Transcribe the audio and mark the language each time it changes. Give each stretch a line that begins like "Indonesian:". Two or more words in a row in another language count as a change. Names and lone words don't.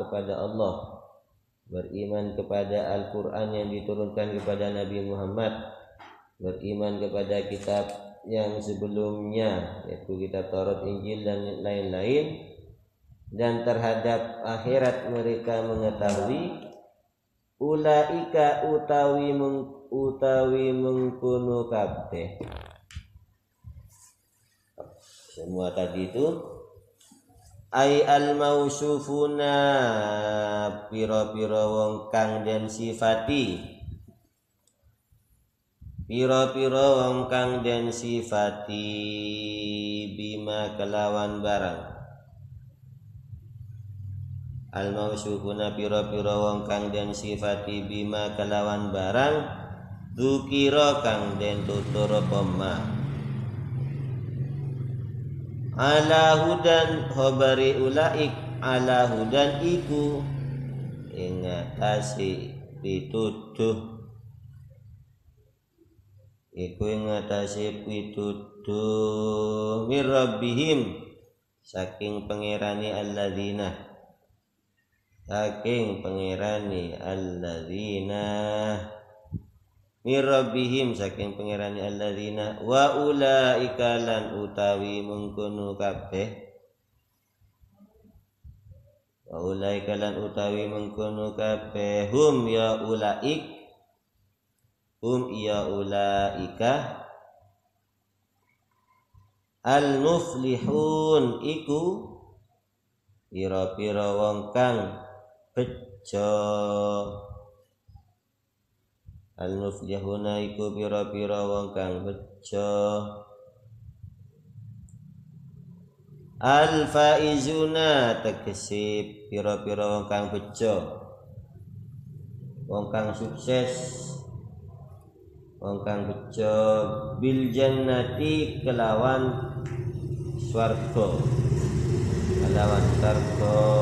Indonesian: kepada Allah, beriman kepada Al-Quran yang diturunkan kepada Nabi Muhammad, beriman kepada kitab yang sebelumnya yaitu kitab Taurat, Injil dan lain-lain, dan terhadap akhirat mereka mengetahui, ulaika
Javanese: utawi mengkono kabeh.
Indonesian: Semua tadi itu
Arabic: ai al-mausufuna,
Javanese: pira-pira wong kang den sifati, pira-pira wong kang den sifati bima kelawan barang. Al-mausufuna pira-pira wong kang den sifati bima kelawan barang, dzukira kang den tutur apa
Arabic: ala hudan khabari ulaik, ala hudan
Javanese: iku ing atase pituduh, iku ing atase pituduh
Arabic: mir rabbihim,
Javanese: saking pangerane alladzina, saking pangerane alladzina,
Arabic: mir rabbihim
Javanese: saking pangerane alladzina,
Arabic: wa ulaika
Javanese: lan utawi mengkono kabeh,
Arabic: wa ulaika
Javanese: lan utawi mengkono kabeh,
Arabic: hum ya ulaik, hum ya ulaika al muflihun,
Javanese: iku pira-pira wong kang bejo. Al-muflihuna iku pira-pira wong kang bejo. Al-faizuna tegese pira-pira wong kang bejo, wong kang sukses, wong kang bejo
Arabic: bil jannati
Javanese: kelawan swarga, kelawan swarga.